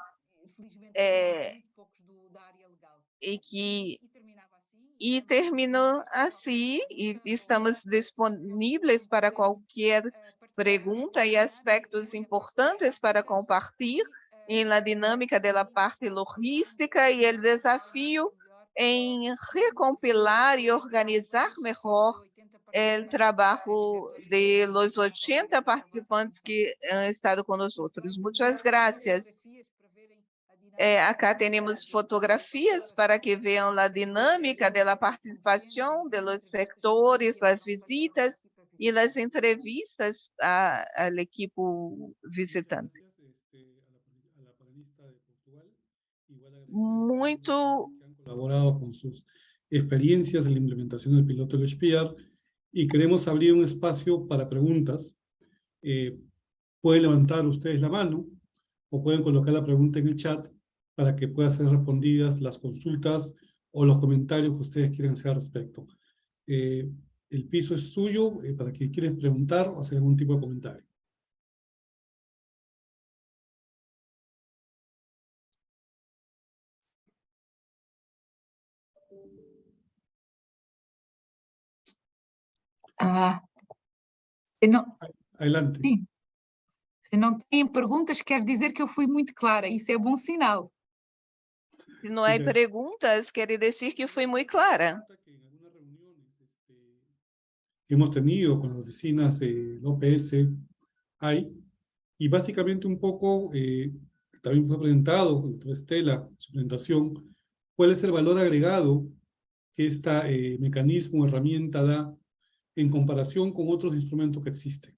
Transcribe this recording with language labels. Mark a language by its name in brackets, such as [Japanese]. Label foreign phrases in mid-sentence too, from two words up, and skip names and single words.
[Portuguese] e termino assim, e estamos disponíveis para qualquer pergunta e aspectos importantes para compartilhar em la dinâmica da parte logística e o desafio em recompilar e organizar melhor o trabalho de los 80 participantes [Spanish] que han estado [Portuguese] com nós outros. Muitas graças. Acá temos fotografias para que vejam a dinâmica da participação dos sectores, as visitas e as entrevistas ao equipe visitante. Muito [Spanish] colaborado con sus experiencias en la implementación del piloto del HPR y queremos abrir un espacio para preguntas. Pueden levantar ustedes la mano o pueden colocar la pregunta en el chat para que puedan ser respondidas las consultas o los comentarios que ustedes quieran hacer al respecto. El piso es suyo para quien quiera preguntar o hacer algún tipo de comentario. [Portuguese] Se não, [Spanish] Adelante. [Portuguese] sim. Se não têm perguntas, quer dizer que eu fui muito clara. Isso é bom sinal. Se não há [Spanish] Dice, [Portuguese] perguntas, quer dizer que fui muito clara. [Spanish] que en algunas reuniones que hemos tenido con las oficinas de OPS hay, y básicamente un poco también fue presentado con la Estela, su presentación, cuál es el valor agregado que este mecanismo, herramienta da en comparación con otros instrumentos que existen.